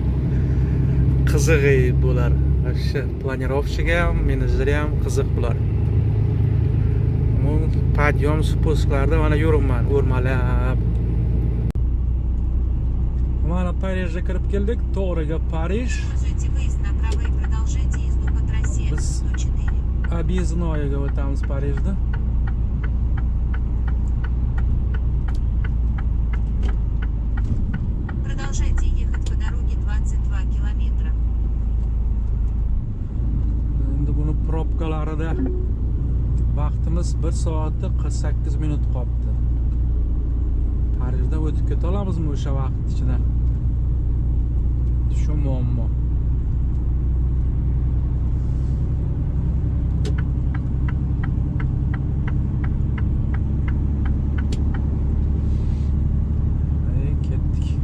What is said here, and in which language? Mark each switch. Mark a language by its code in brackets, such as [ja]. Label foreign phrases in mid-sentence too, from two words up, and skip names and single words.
[uz] Qiziq bular. Shu planirovchiga ham, menejerga ham qiziq bular. Podyom spускlarda mana yuribman, o'rmalab. Mana Parijga kirib keldik. To'g'riga Parij. [ru] Используйте выезд направо и продолжайте езду по трассе 104. [uz] Объездноyga o'tamiz Parijda. [ru] Продолжайте ехать по дороге 22 километра. [uz] Endi buni probkalarida vaqtimiz 1 soatda 48 minut qoldi. Parijda o'tib keta olamizmi o'sha vaqt ichida? Shu muammo. Ketdik.